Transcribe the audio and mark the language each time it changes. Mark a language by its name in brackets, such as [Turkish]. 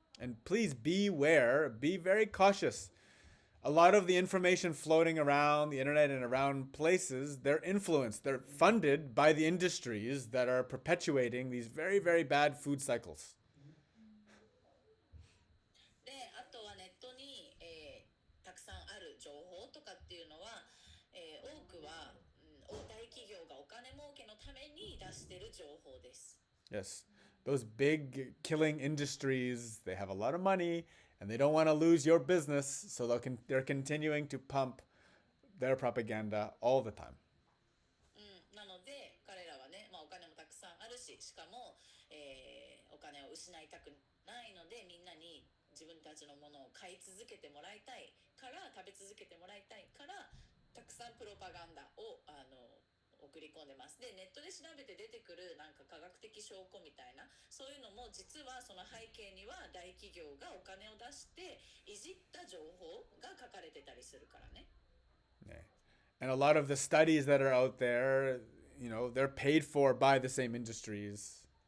[English] And please beware, be very cautious. A lot of the information floating around the internet and around places, they're funded by the industries that are perpetuating these very, very bad food cycles. [Japanese] で、あとはネットに、たくさんある情報とかっていうのは、多くは、大企業がお金儲けのために出している情報です。 [English] Yes, those big killing industries, they have a lot of money and they don't want to lose your business, so they're continuing to pump their propaganda all the time. [Japanese] なので彼らはね、お金もたくさんあるし、しかも、お金を失いたくないのでみんなに自分たちのものを買い続けてもらいたいから食べ続けてもらいたいからたくさんプロパガンダを送り込んでます。で、ネットで調べて出てくるなんか科学的証拠みたいなそういうのも実はその背景には大企業がお金を出していじった情報が書かれてたりするからね。 [English] Yeah. And a lot of the studies that are out there, they're paid for by the same industries.